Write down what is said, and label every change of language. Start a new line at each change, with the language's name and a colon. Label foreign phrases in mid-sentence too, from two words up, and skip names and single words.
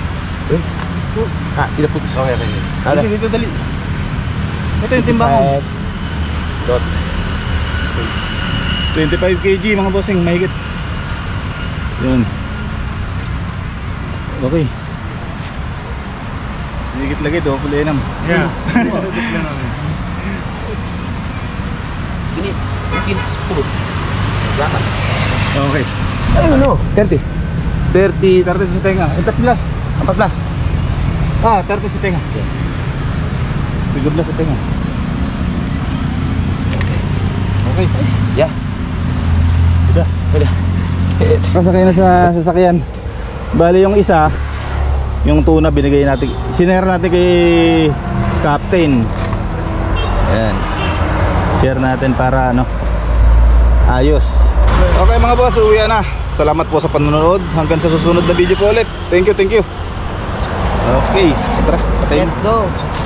Indonesian: Tidak putus. Oh ya, ini. Ada.
Filipino: Dito dali. Ito yung timbangan. 25 kg mga bossing, mahigit. Yun. Okay. Mahigit lagi, double enam.
Indonesian: Ya. Ini mungkin 10. Belakang. Okay.
Filipino: Ano? 30. 30 sa tenga. 14. 14. 30 sa tenga. 13 sa tenga. Okay.
Indonesian: Ya. Udah.
Filipino: Pasakay na sa sasakyan. Bali yung isa, yung tuna binigay natin, sinare natin kay Captain. Ayan. Share natin para ayos. Okay mga boss, uwi na. Salamat po sa panonood. Hanggang sa susunod na video po ulit.
English: Thank you.
Filipino: Okay, tara, patayin.
English: Let's go.